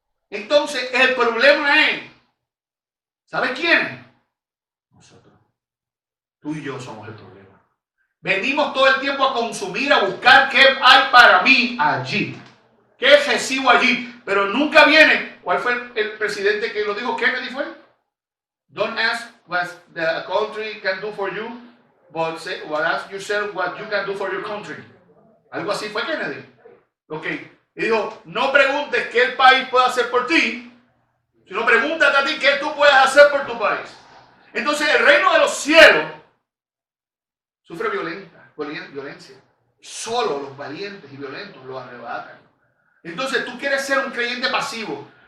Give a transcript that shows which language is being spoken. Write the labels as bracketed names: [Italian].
[Spanish] Entonces, el problema es, ¿sabes quién? Nosotros. Tú y yo somos el problema. Venimos todo el tiempo a consumir, a buscar qué hay para mí allí. ¿Qué recibo allí? Pero nunca viene. ¿Cuál fue el presidente que lo dijo? ¿Kennedy fue? [English] Don't ask what the country can do for you, but ask yourself what you can do for your country. [Spanish] Algo así fue Kennedy. Ok. Y dijo, no preguntes qué el país puede hacer por ti, sino pregúntate a ti qué tú puedes hacer por tu país. Entonces el reino de los cielos sufre violencia. Solo los valientes y violentos lo arrebatan. Entonces tú quieres ser un creyente pasivo.